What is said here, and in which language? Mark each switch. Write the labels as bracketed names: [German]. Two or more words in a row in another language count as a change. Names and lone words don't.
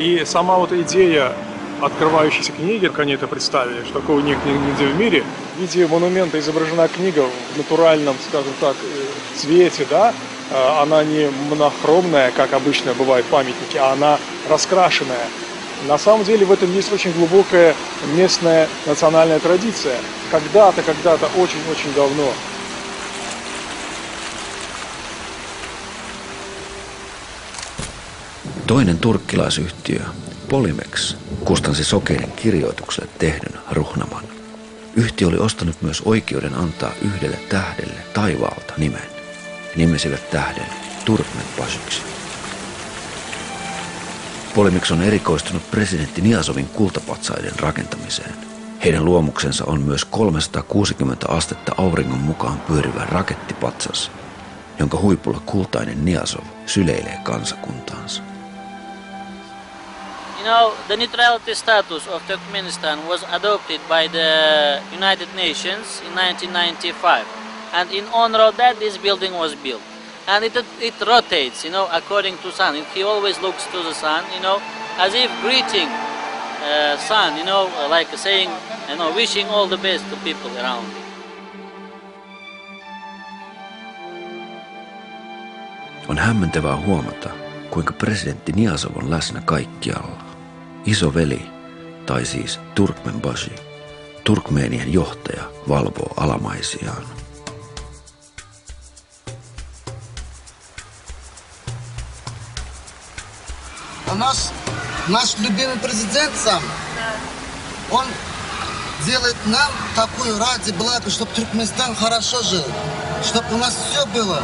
[Russian] И сама вот идея открывающейся книги, как они это представили, что такого нет нигде в мире, в виде монумента изображена книга в натуральном, скажем так, цвете, да, она не монохромная, как обычно бывают памятники, а она раскрашенная. На самом деле в этом есть очень глубокая местная национальная традиция. Когда-то, очень-очень давно. [Finnish] Toinen turkkilaisyhtiö, Polymex, kustansi sokeiden kirjoitukselle tehdyn Ruhnaman. Yhtiö oli ostanut myös oikeuden antaa yhdelle tähdelle taivaalta nimen. Nimesivät tähden Turkmenbaşyksi. Polymex on erikoistunut presidentti Niyazovin kultapatsaiden rakentamiseen. Heidän luomuksensa on myös 360 astetta auringon mukaan pyörivä rakettipatsas, jonka huipulla kultainen Niyazov syleilee kansakuntaansa. [English] You know, the neutrality status of Turkmenistan was adopted by the United Nations in 1995. And in honor of that, this building was built. And it rotates, you know, according to sun. He always looks to the sun, you know, as if greeting sun, you know, like saying, you know, wishing all the best to people around him. [Finnish] On hämmentävää huomata, kuinka presidentti Niyazov on läsnä kaikkialla. Isoveli, tai siis Turkmenbashi, Turkmeenien johtaja, valvoo alamaisiaan. [Russian] Наш любимый президент сам, он делает нам такую ради благо, чтобы Туркменистан хорошо жил, чтобы у нас все было.